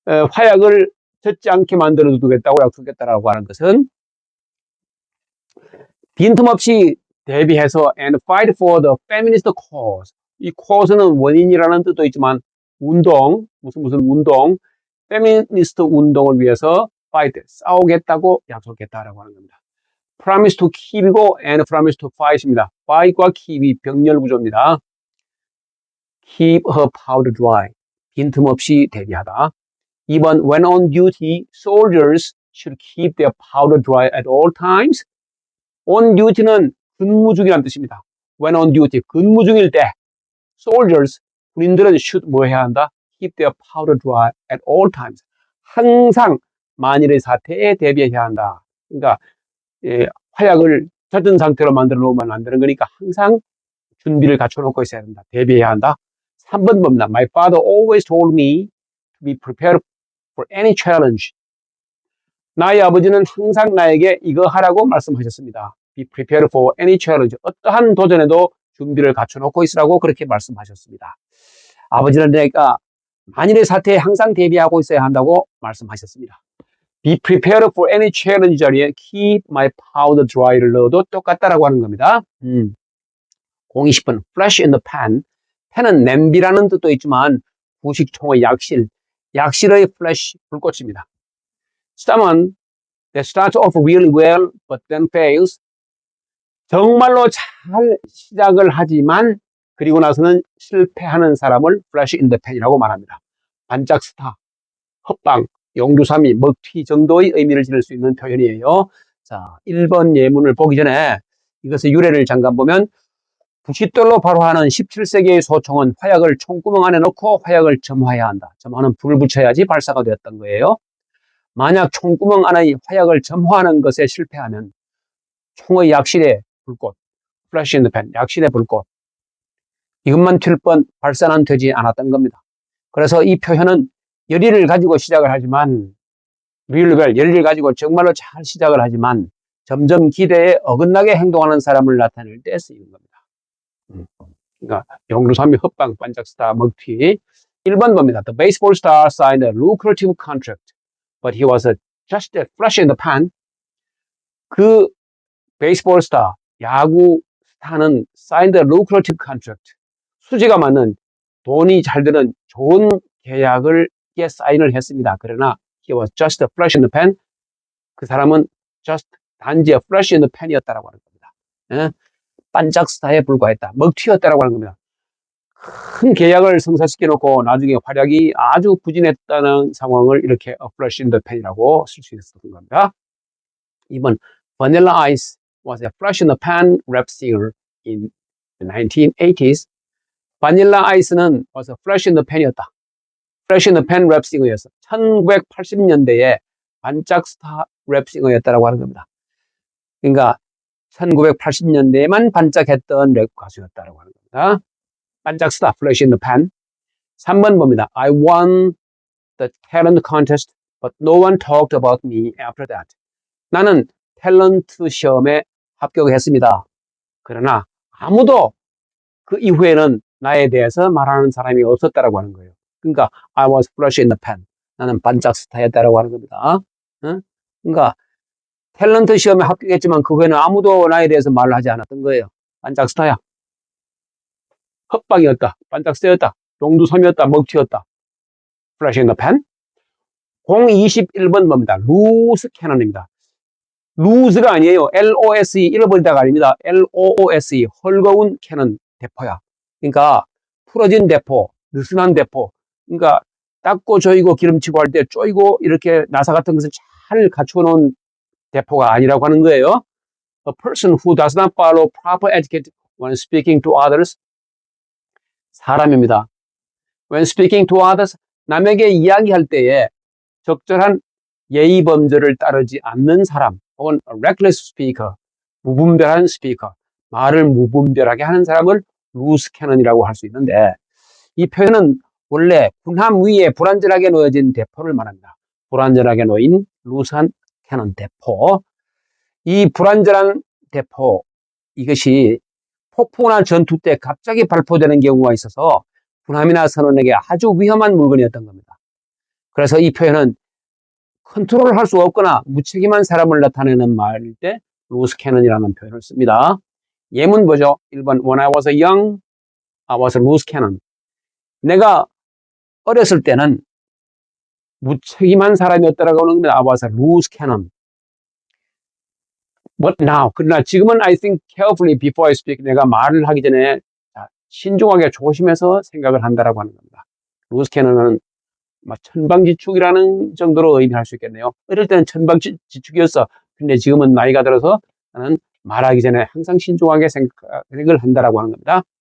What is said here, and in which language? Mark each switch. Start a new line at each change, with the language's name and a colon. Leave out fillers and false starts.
Korean: 화약을 젖지 않게 만들어 두겠다고 약속했다라고 하는 것은 빈틈없이 대비해서
English: and fight for the feminist cause.
Korean: 이 cause는 원인이라는 뜻도 있지만 운동, 무슨 운동, 페미니스트 운동을 위해서 fight, 싸우겠다고 약속했다라고 하는 겁니다.
English: promise to keep이고 and promise to fight입니다.
Korean: fight과 keep이 병렬 구조입니다.
English: keep her powder dry,
Korean: 빈틈없이 대비하다.
English: 2번, when on duty, soldiers should keep their powder dry at all times.
Korean: on duty는 근무 중이라는 뜻입니다.
English: when on duty,
Korean: 근무 중일 때 soldiers, 군인들은 should 뭐 해야 한다?
English: keep their powder dry at all times.
Korean: 항상 만일의 사태에 대비해야 한다. 그러니까 화약을 젖은 상태로 만들어 놓으면 안 되는 거니까 항상 준비를 갖춰 놓고 있어야 한다. 대비해야 한다. 3번 봅니다.
English: My father always told me to be prepared for any challenge.
Korean: 나의 아버지는 항상 나에게 이거 하라고 말씀하셨습니다.
English: Be prepared for any challenge.
Korean: 어떠한 도전에도 준비를 갖춰 놓고 있으라고 그렇게 말씀하셨습니다. 아버지는 내가 만일의 사태에 항상 대비하고 있어야 한다고 말씀하셨습니다.
English: Be prepared for any challenge
Korean: 자리에
English: keep my powder dry를
Korean: 넣어도 똑같다라고 하는 겁니다.
English: 020번 flash in the pan.
Korean: 팬은 냄비라는 뜻도 있지만 부식총의 약실의 flash, 불꽃입니다.
English: Someone that starts off really well but then fails.
Korean: 정말로 잘 시작을 하지만 그리고 나서는 실패하는 사람을 flash in the pan이라고 말합니다. 반짝 스타, 헛방, 용두사미, 먹튀 정도의 의미를 지닐 수 있는 표현이에요. 자, 1번 예문을 보기 전에 이것의 유래를 잠깐 보면 부싯돌로 발화하는 17세기의 소총은 화약을 총구멍 안에 넣고 화약을 점화해야 한다. 점화는 불을 붙여야지 발사가 되었던 거예요. 만약 총구멍 안의 화약을 점화하는 것에 실패하면 총의 약실에 불꽃, flash in the pan, 약실의 불꽃, 이것만 튈 뻔 발사는 되지 않았던 겁니다. 그래서 이 표현은 열의를 가지고 시작을 하지만 열의를 가지고 정말로 잘 시작을 하지만 점점 기대에 어긋나게 행동하는 사람을 나타낼 때 쓰이는 겁니다. 그러니까 용두사미, 헛방, 반짝스타, 먹튀. 1번 봅니다.
English: The baseball star signed a lucrative contract, but he was just a flash in the pan.
Korean: 그 베이스볼 스타, 야구 스타는
English: signed a lucrative contract.
Korean: 수지가 맞는 돈이 잘 드는 좋은 계약을 사인을 했습니다. 그러나
English: he was just a flash in the pan.
Korean: 그 사람은 just 단지 a flash in the pan이었다라고 하는 겁니다. 반짝 스타에 불과했다. 먹튀였다라고 하는 겁니다. 큰 계약을 성사시켜 놓고 나중에 활약이 아주 부진했다는 상황을 이렇게 a flash in the pan이라고 쓸 수 있었던 겁니다.
English: 2번 Vanilla Ice was a flash in the pan rap singer in the 1980s.
Korean: 바닐라 아이스는
English: was a flash in the pan이었다. flash in the pan rap singer였어.
Korean: 1980년대에 반짝 스타 랩 싱어였다라고 하는 겁니다. 그러니까 1980년대에만 반짝했던 랩 가수였다라고 하는 겁니다. 반짝 스타,
English: flash in the pan.
Korean: 3번 봅니다.
English: I won the talent contest, but no one talked about me after that.
Korean: 나는 탤런트 시험에 합격했습니다. 그러나 아무도 그 이후에는 나에 대해서 말하는 사람이 없었다라고 하는 거예요. 그러니까
English: I was flash in the pan.
Korean: 나는 반짝 스타였다라고 하는 겁니다. 응? 그러니까 탤런트 시험에 합격했지만 그거에는 아무도 나에 대해서 말을 하지 않았던 거예요. 반짝 스타야. 헛방이었다. 반짝 스타였다. 용두섬이었다. 먹튀였다.
English: Flash in the pan.
Korean: 021번 뭡니다. 루스 캐넌입니다. 루즈가 아니에요. LOSE 잃어버리다가 아닙니다. LOOSE 헐거운 캐논 대포야. 그러니까 풀어진 대포, 느슨한 대포. 그러니까 닦고 조이고 기름치고 할 때 쪼이고 이렇게 나사 같은 것을 잘 갖춰 놓은 대포가 아니라고 하는 거예요.
English: A person who does not follow proper etiquette when speaking to others.
Korean: 사람입니다.
English: When speaking to others,
Korean: 남에게 이야기할 때에 적절한 예의 범절을 따르지 않는 사람, 혹은
English: reckless speaker,
Korean: 무분별한 스피커, 말을 무분별하게 하는 사람을 루스 캐넌이라고 할 수 있는데, 이 표현은 원래 군함 위에 불완전하게 놓여진 대포를 말합니다. 불완전하게 놓인 루스한 캐논 대포. 이 불완전한 대포, 이것이 폭풍이나 전투 때 갑자기 발포되는 경우가 있어서 군함이나 선원에게 아주 위험한 물건이었던 겁니다. 그래서 이 표현은 컨트롤할 수 없거나 무책임한 사람을 나타내는 말일 때 루스 캐넌이라는 표현을 씁니다. 예문 보죠.
English: 1번 When I was young, I was a loose cannon.
Korean: 내가 어렸을 때는 무책임한 사람이었다라고 하는 겁니다.
English: I was a loose cannon. But now,
Korean: 그러나 지금은
English: I think carefully before I speak.
Korean: 내가 말을 하기 전에 신중하게 조심해서 생각을 한다라고 하는 겁니다. 루스 캐넌은 천방지축이라는 정도로 의미할 수 있겠네요. 어릴 때는 천방지축이었어. 근데 지금은 나이가 들어서 나는 말하기 전에 항상 신중하게 생각을 한다라고 하는 겁니다.